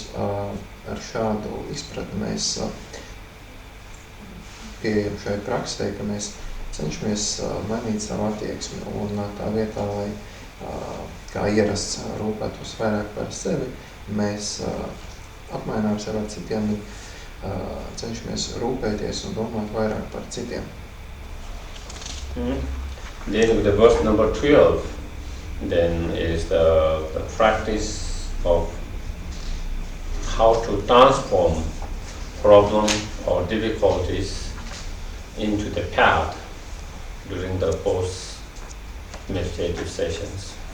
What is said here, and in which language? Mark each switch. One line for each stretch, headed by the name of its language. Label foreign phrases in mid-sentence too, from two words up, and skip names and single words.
Latvian: Ar šādu izpratni mēs pieejam šai praksē, ka mēs cenšamies mainīt savu attieksmi un tā vietā, lai kā ierasts rūpētos vairāk par sevi, mēs apmainām sevi ar citiem un cenšamies rūpēties un domāt vairāk par citiem.
English: Then with the verse number 12, then is the practice of how to transform problems or difficulties into the path during the post-meditative sessions.